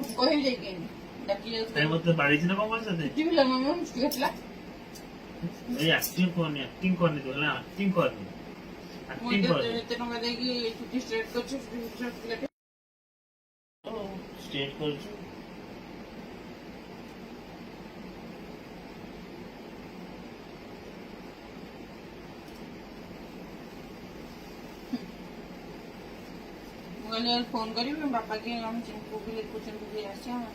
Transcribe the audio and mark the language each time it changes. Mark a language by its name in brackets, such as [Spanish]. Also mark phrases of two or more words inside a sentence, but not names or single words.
[Odia] କହିବି ଯାଇକି ମତେ ବାଡେଇଛି ନା କଣ କରିଛ? ଏଇ ଆକ୍ଟିଂ କରନି ତୁ ହେଲା ଆକ୍ଟିଂ କରନି ଏତେ ଟଙ୍କା ଦେଇକି ଚୁଟି ଷ୍ଟ୍ରେଟ୍ କରୁଛୁ ଷ୍ଟ୍ରେଟ୍ କରୁଛୁ। फोन करी बापा के हम चिंकू के लिए कुछ आसी